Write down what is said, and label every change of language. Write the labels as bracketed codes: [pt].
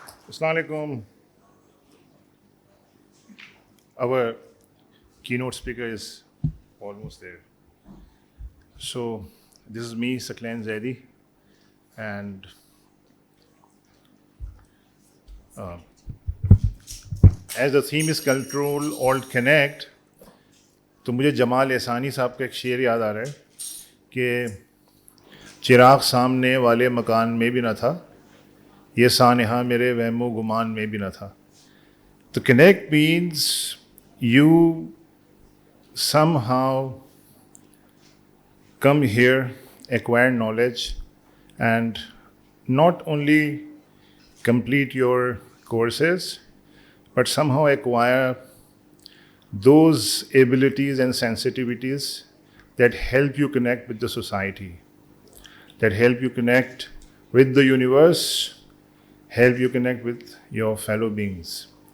[en] Assalamu alaikum. Our keynote speaker is almost there. So this is me, Saqlain Zaidi, and as the theme is Control Alt Connect, [ur] تو مجھے جمال احسانی صاحب کا ایک شعر یاد آ رہا ہے کہ چراغ سامنے والے مکان میں بھی نہ تھا، یہ سانحہ میرے وہم و گمان میں بھی نہ تھا. تو [en] Connect means you somehow come here, acquire knowledge, and not only complete your courses, but somehow acquire those abilities and sensitivities that help you connect with the society, that help you connect with the universe, help you connect with your fellow beings.